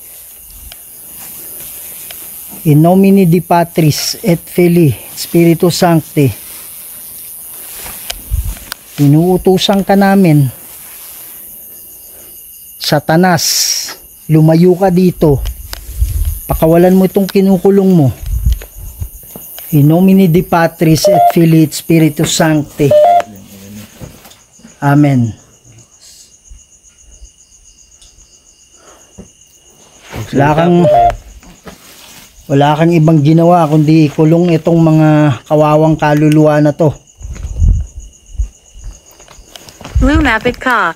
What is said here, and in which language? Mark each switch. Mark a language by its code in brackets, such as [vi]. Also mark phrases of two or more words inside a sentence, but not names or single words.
[la] In nomine di Patris et Filii Spiritus Sancti. [tl] Inuutusan ka namin. Satanas, lumayo ka dito. Pakawalan mo itong kinukulong mo. [la] In nomine di Patris et Filii et Spiritus Sancti. Amen. [tl] Wala kang ibang ginawa kundi kulong itong mga kawawang kaluluwa na to. Lumapit ka.